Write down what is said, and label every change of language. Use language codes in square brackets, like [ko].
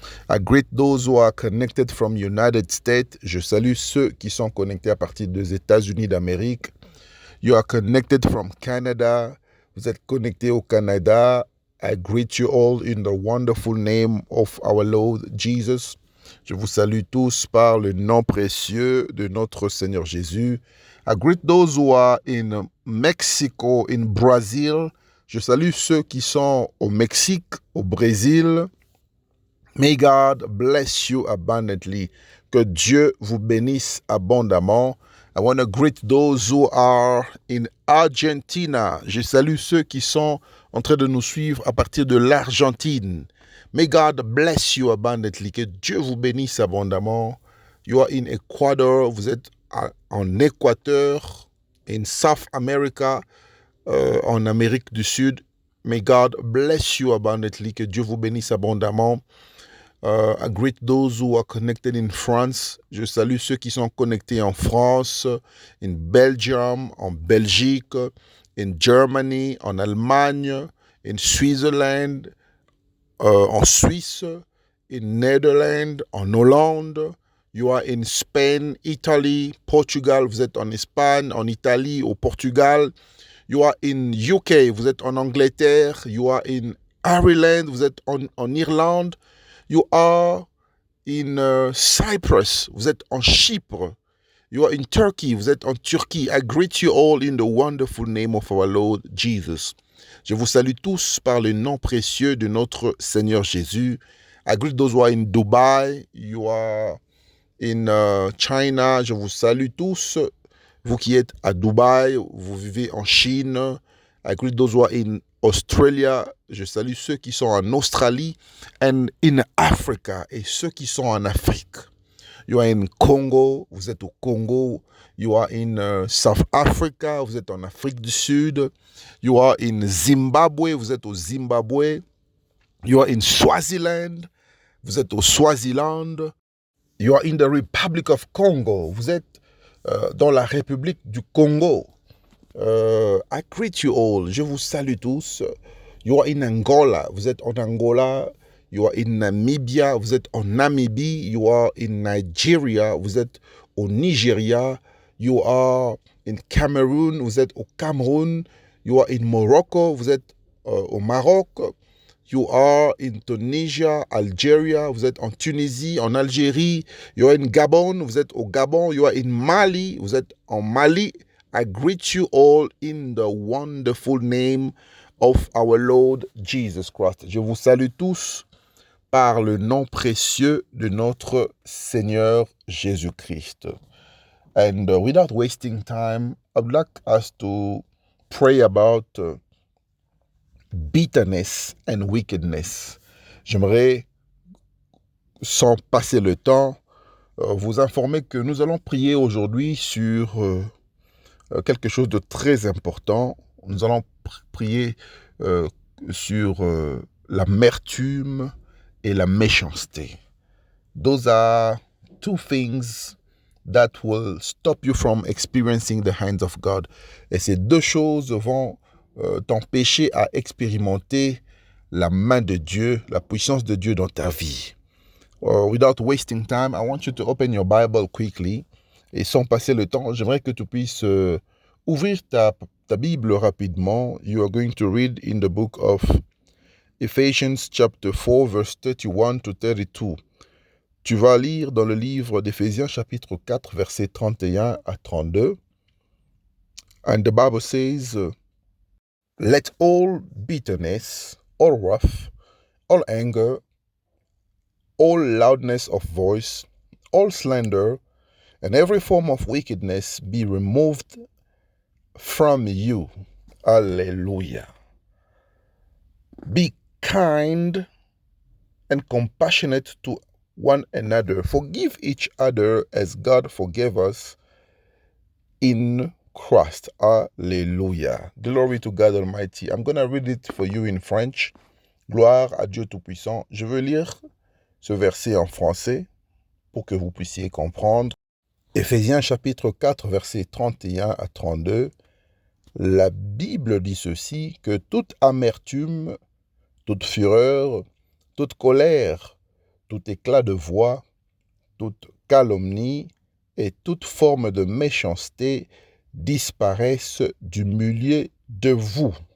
[en] I greet those who are connected from United States. [fr] Je salue ceux qui sont connectés à partir des États-Unis d'Amérique. [en] You are connected from Canada. [fr] Vous êtes connectés au Canada. [en] I greet you all in the wonderful name of our Lord Jesus. [fr] Je vous salue tous par le nom précieux de notre Seigneur Jésus. [en] I greet those who are in Mexico, in Brazil. [fr] Je salue ceux qui sont au Mexique, au Brésil. [en] May God bless you abundantly. [fr] Que Dieu vous bénisse abondamment. [en] I want to greet those who are in Argentina. [fr] Je salue ceux qui sont en train de nous suivre à partir de l'Argentine. [en] May God bless you abundantly. [fr] Que Dieu vous bénisse abondamment. [en] You are in Ecuador. [fr] Vous êtes en Équateur, [en] in South America, [fr] en Amérique du Sud. [en] May God bless you abundantly. [fr] Que Dieu vous bénisse abondamment. [en] I greet those who are connected in France. [fr] Je salue ceux qui sont connectés en France, [en] in Belgium, [fr] en Belgique, [en] in Germany, [fr] en Allemagne, [en] in Switzerland, [fr] en Suisse, [en] in Netherlands, [fr] en Hollande. [en] You are in Spain, Italy, Portugal. [fr] Vous êtes en Espagne, en Italie, au Portugal. [en] You are in UK. [fr] Vous êtes en Angleterre. [en] You are in Ireland. [fr] Vous êtes en Irlande. [en] You are in Cyprus. [fr] Vous êtes en Chypre. [en] You are in Turkey, [fr] vous êtes en Turquie. [en] I greet you all in the wonderful name of our Lord Jesus. [fr] Je vous salue tous par le nom précieux de notre Seigneur Jésus. [en] I greet those who are in Dubai, you are in China. [fr] Je vous salue tous. Vous qui êtes à Dubaï, vous vivez en Chine. [en] I greet those who are in Australia. [fr] Je salue ceux qui sont en Australie [en] and in Africa [fr] et ceux qui sont en Afrique. [en] You are in Congo, [fr] vous êtes au Congo. [en] You are in South Africa, [fr] vous êtes en Afrique du Sud. [en] You are in Zimbabwe, [fr] vous êtes au Zimbabwe. [en] You are in Swaziland, [fr] vous êtes au Swaziland. [en] You are in the Republic of Congo, [fr] vous êtes dans la République du Congo. [en] I greet you all, [fr] je vous salue tous. [en] You are in Angola, [fr] vous êtes en Angola. [en] You are in Namibia, [fr] vous êtes en Namibie. [en] You are in Nigeria, [fr] vous êtes au Nigeria. [en] You are in Cameroon, [fr] vous êtes au Cameroun. [en] You are in Morocco, [fr] vous êtes au Maroc. [en] You are in Tunisia, Algeria, [fr] vous êtes en Tunisie, en Algérie. [en] You are in Gabon, [fr] vous êtes au Gabon. [en] You are in Mali, [fr] vous êtes en Mali. [en] I greet you all in the wonderful name of our Lord Jesus Christ. [fr] Je vous salue tous par le nom précieux de notre Seigneur Jésus-Christ. [en] And without wasting time, I would like us to pray about bitterness and wickedness. [fr] J'aimerais, sans passer le temps, vous informer que nous allons prier aujourd'hui sur quelque chose de très important. Nous allons prier sur l'amertume et la méchanceté. [en] Those are two things that will stop you from experiencing the hands of God. [fr] Et ces deux choses vont t'empêcher à expérimenter la main de Dieu, la puissance de Dieu dans ta vie. [en] Without wasting time, I want you to open your Bible quickly. [fr] Et sans passer le temps, j'aimerais que tu puisses ouvrir ta Bible rapidement. [en] You are going to read in the book of Ephesians chapter 4, verse 31 to 32. [fr] Tu vas lire dans le livre d'Éphésiens chapitre 4, versets 31 à 32. [en] And the Bible says, let all bitterness, all wrath, all anger, all loudness of voice, all slander, and every form of wickedness be removed from you. Hallelujah. Be kind and compassionate to one another. Forgive each other as God forgave us in Christ. Hallelujah. Glory to God Almighty. I'm going to read it for you in French. [fr] Gloire à Dieu Tout-Puissant. Je veux lire ce verset en français pour que vous puissiez comprendre. Éphésiens chapitre 4, versets 31 à 32. La Bible dit ceci, que toute amertume, toute fureur, toute colère, tout éclat de voix, toute calomnie et toute forme de méchanceté disparaissent du milieu de vous.